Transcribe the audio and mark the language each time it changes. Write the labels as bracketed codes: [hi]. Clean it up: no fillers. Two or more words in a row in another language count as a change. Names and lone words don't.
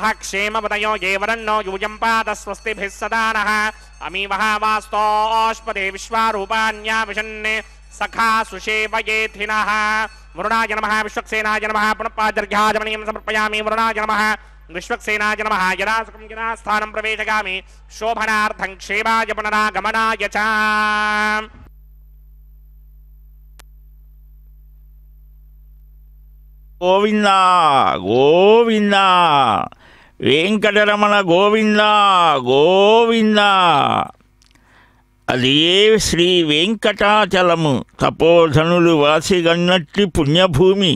[sa] क्षेमवदयो ये वरन्नो यूयं पात स्वस्तिभिः सदा नः अमीवः वास्तोष्पदे विश्वारूपाण्या विशन्ने सखा सुषेवयेथिनः वरुणाय नमः विश्वक्सेनाय नमः पुनःपादर्घ्याजमनीयं समर्पयामि वरुणाय नमः विश्वक्सेनाय नमः यदासुखं यदास्थानं प्रवेशयामि शोभनार्थं क्षेमाय पुनरागमनाय च [te] గోవింద గోవింద వెంకటరమణ గోవింద గోవింద. అది శ్రీ వెంకటాచలము తపోధనులు వాసిగన్నట్టి పుణ్యభూమి.